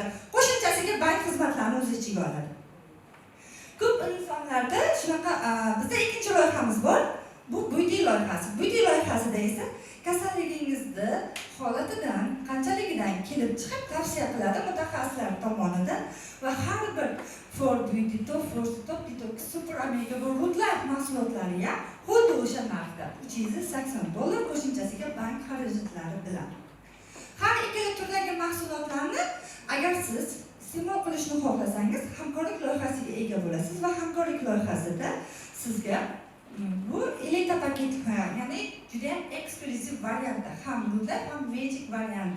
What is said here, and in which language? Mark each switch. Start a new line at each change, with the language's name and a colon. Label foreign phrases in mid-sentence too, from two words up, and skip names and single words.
Uzbek: Qo'shimchasiga bank xizmatlarini o'z ichiga oladi. Ko'p insonlarda shunaqa bizda ikkinchi loyihamiz bor. Bu Beauty loyihasi. Beauty loyihasida esa kasalligingizni holatidan qanchaligidan kelib chiqib tavsiya qiladi mutaxassislar tomonidan va har bir For Beauty Top, Force Top, Detox, Super Omega va Root Life mahsulotlariga xuddi o'sha narxda $380 qo'shimchasiga bank xarajatlari bilan. Har ikkala turdagi mahsulotlarni agar siz iste'mol qilishni xohlasangiz, hamkorlik loyihasiga ega bo'lasiz va hamkorlik loyihasida sizga bu elita paket, ya'ni juda ham eksklyuziv variantda, ham Root Life ham Magic variantda.